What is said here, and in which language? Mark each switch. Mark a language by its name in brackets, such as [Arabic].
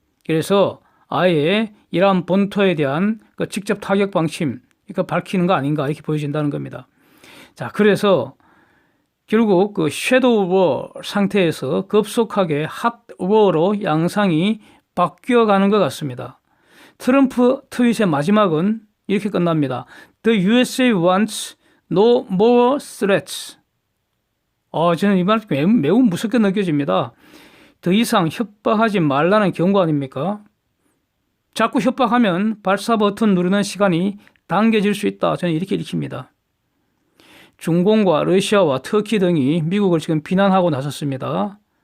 [Korean] 그래서 아예 이란 본토에 대한 직접 타격 방침, 밝히는 거 아닌가 이렇게 보여진다는 겁니다. 자, 그래서 결국 섀도우 워 상태에서 급속하게 핫 워로 양상이 바뀌어가는 것 같습니다. 트럼프 트윗의 마지막은 이렇게 끝납니다. [English] The USA wants no more threats. [Korean] 저는 이 말 매우 무섭게 느껴집니다. 더 이상 협박하지 말라는 경고 아닙니까? 자꾸 협박하면 발사 버튼 누르는 시간이 당겨질 수 있다. 저는 이렇게 읽힙니다. 중공과 러시아와 터키 등이 미국을 지금 비난하고 나섰습니다.